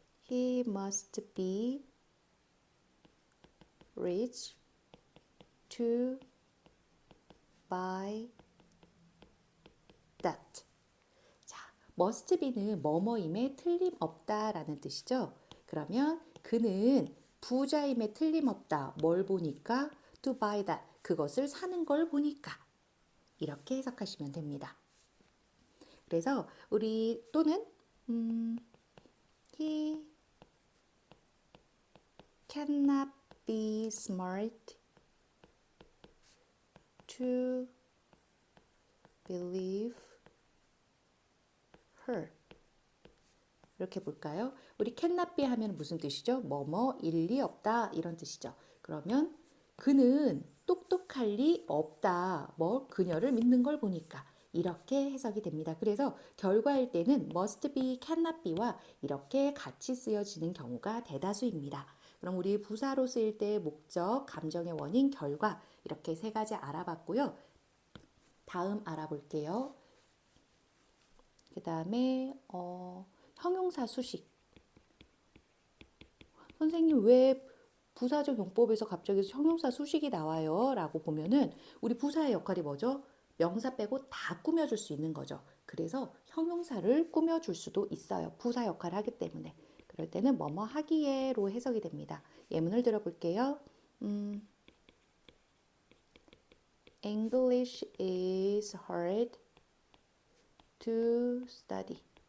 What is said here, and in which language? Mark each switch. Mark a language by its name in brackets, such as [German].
[English] He must be rich to buy that. [Korean] 자, must be는 뭐뭐임에 틀림없다라는 뜻이죠. 그러면 그는 부자임에 틀림없다. 뭘 보니까? [English] To buy that. [Korean] 그것을 사는 걸 보니까. 이렇게 해석하시면 됩니다. 그래서 우리 또는 [English] he cannot be smart to believe her. [Korean] 이렇게 볼까요? 우리 cannot be 하면 무슨 뜻이죠? 뭐뭐 일리 없다 이런 뜻이죠. 그러면 그는 똑똑할 리 없다. 그녀를 믿는 걸 보니까 이렇게 해석이 됩니다. 그래서 결과일 때는 must be, cannot be와 이렇게 같이 쓰여지는 경우가 대다수입니다. 그럼 우리 부사로 쓰일 때 목적, 감정의 원인, 결과 이렇게 세 가지 알아봤고요. 다음 알아볼게요. 그 다음에 형용사 수식. 선생님 왜 부사적 용법에서 갑자기 형용사 수식이 나와요? 라고 보면은 우리 부사의 역할이 뭐죠? 명사 빼고 다 꾸며줄 수 있는 거죠. 그래서 형용사를 꾸며줄 수도 있어요. 부사 역할을 하기 때문에. 그럴 때는 뭐뭐 하기에로 해석이 됩니다. 예문을 들어볼게요. [English] English is hard to study.